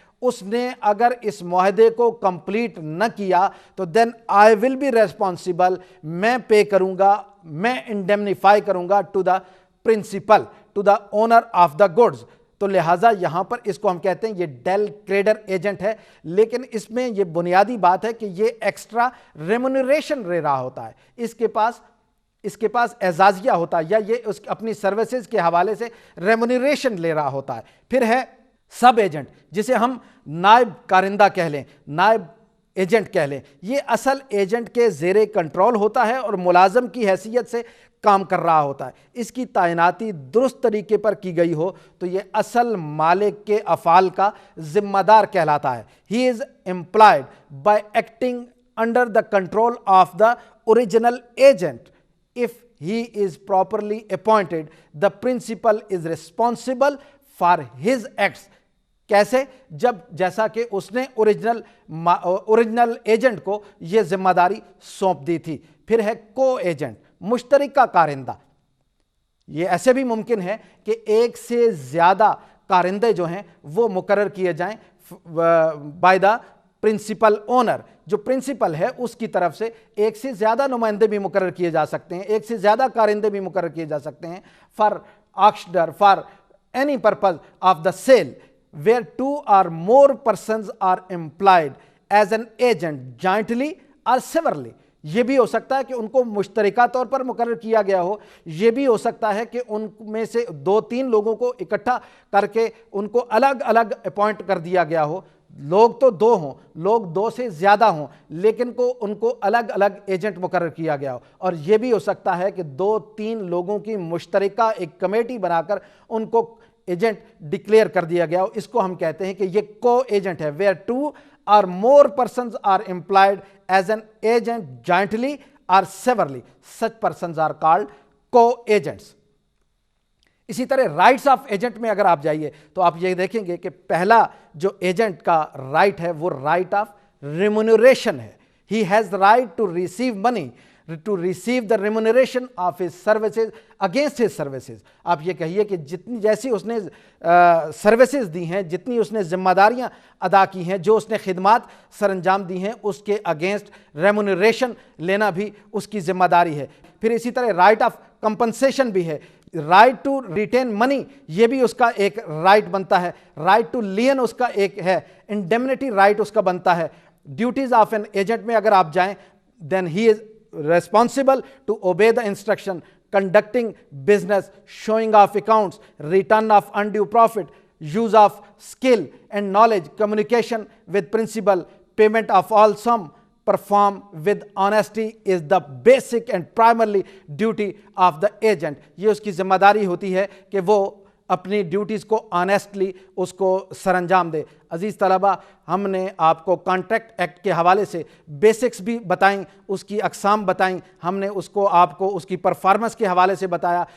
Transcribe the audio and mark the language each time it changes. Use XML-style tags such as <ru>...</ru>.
<ur>اس نے اگر اس معاہدے کو کمپلیٹ نہ کیا تو</ur> <en>then I will be responsible,</en> <ur>میں پے کروں گا، میں انڈیمنیفائی کروں گا</ur> <en>To the principal, to the owner of the goods.</en> <ur>تو لہٰذا یہاں پر اس کو ہم کہتے ہیں یہ ڈیل کریڈر ایجنٹ ہے، لیکن اس میں یہ بنیادی بات ہے کہ یہ ایکسٹرا ریمونریشن لے رہا ہوتا ہے، اس کے پاس اعزازیہ ہوتا ہے، یا یہ اس اپنی سروسز کے حوالے سے ریمونریشن لے رہا ہوتا ہے. پھر ہے سب ایجنٹ، جسے ہم نائب کارندہ کہہ لیں، نائب ایجنٹ کہہ لیں. یہ اصل ایجنٹ کے زیر کنٹرول ہوتا ہے اور ملازم کی حیثیت سے کام کر رہا ہوتا ہے. اس کی تعیناتی درست طریقے پر کی گئی ہو تو یہ اصل مالک کے افعال کا ذمہ دار کہلاتا ہے.</ur> <en>He is employed by acting under the control of the original agent. If he is properly appointed, the principal is responsible for his acts.</en> <ur>کیسے؟ جیسا کہ اس نے اوریجنل ایجنٹ کو یہ ذمہ داری سونپ دی تھی. پھر ہے کو ایجنٹ، مشترکہ کارندہ. یہ ایسے بھی ممکن ہے کہ ایک سے زیادہ کارندے جو ہیں وہ مقرر کیے جائیں</ur> <en>By the principal owner.</en> <ur>جو پرنسپل ہے اس کی طرف سے ایک سے زیادہ نمائندے بھی مقرر کیے جا سکتے ہیں، ایک سے زیادہ کارندے بھی مقرر کیے جا سکتے ہیں.</ur> <en>For auctioneer, for any purpose of the sale where 2 or more persons are employed as an agent jointly or severally.</en> <ur>یہ بھی ہو سکتا ہے کہ ان کو مشترکہ طور پر مقرر کیا گیا ہو، یہ بھی ہو سکتا ہے کہ ان میں سے 2-3 لوگوں کو اکٹھا کر کے ان کو الگ الگ اپوائنٹ کر دیا گیا ہو. لوگ تو 2 ہوں، لوگ 2 سے زیادہ ہوں، لیکن ان کو الگ الگ ایجنٹ مقرر کیا گیا ہو. اور یہ بھی ہو سکتا ہے کہ 2-3 لوگوں کی مشترکہ ایک کمیٹی بنا کر ان کو ایجنٹ ڈکلیئر کر دیا گیا ہو. اس کو ہم کہتے ہیں کہ یہ کو ایجنٹ ہے.</ur> <en>Where 2 or more persons are employed as an agent jointly or severally, such persons are called co-agents.</en> <ur>اسی طرح رائٹس آف ایجنٹ میں اگر آپ جائیے تو آپ یہ دیکھیں گے کہ پہلا جو ایجنٹ کا رائٹ ہے وہ رائٹ آف ریمونریشن ہے.</ur> <en>He has right to receive money, to receive the remuneration of his services against his services.</en> <ur>آپ یہ کہیے کہ جتنی جیسی اس نے سروسز دی ہیں، جتنی اس نے ذمہ داریاں ادا کی ہیں، جو اس نے خدمات سر انجام دی ہیں، اس کے اگینسٹ ریمونریشن لینا بھی اس کی ذمہ داری ہے. پھر اسی طرح رائٹ آف کمپنسیشن بھی ہے. رائٹ ٹو ریٹین منی، یہ بھی اس کا ایک رائٹ بنتا ہے. رائٹ ٹو لین اس کا ایک ہے. انڈیمنٹی رائٹ اس کا بنتا ہے.</ur> <en>duties of an agent</en> <ur>میں اگر آپ جائیں</ur> <en>Then he is responsible to obey the instruction, conducting business, showing of accounts, return of undue profit, use of skill and knowledge, communication with principal, payment of all sum, perform with honesty is the basic and primarily duty of the agent.</en> <ur>یہ اس کی ذمہ داری ہوتی ہے کہ وہ اپنی duties کو آنیسٹلی اس کو سر انجام دے. عزیز طلبہ، ہم نے آپ کو کانٹریکٹ ایکٹ کے حوالے سے بیسکس بھی بتائیں، اس کی اقسام بتائیں، ہم نے اس کو آپ کو اس کی پرفارمنس کے حوالے سے بتایا.</ur>